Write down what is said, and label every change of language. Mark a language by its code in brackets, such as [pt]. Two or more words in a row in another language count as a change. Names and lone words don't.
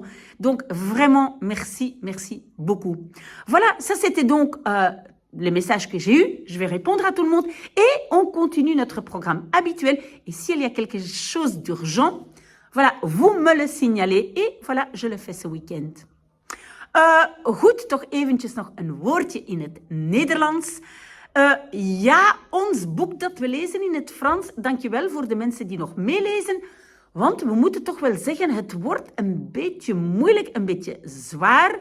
[fr] Donc, vraiment, merci beaucoup. Voilà, ça c'était donc les messages que j'ai eus. Je vais répondre à tout le monde et on continue notre programme habituel. Et s'il y a quelque chose d'urgent, voilà, vous me le signalez et voilà, je le fais ce week-end. [nl] Goed, toch eventjes nog een woordje in het Nederlands. Ja, ons boek dat we lezen in het Frans, dankjewel voor de mensen die nog meelezen, want we moeten toch wel zeggen, het wordt een beetje moeilijk, een beetje zwaar.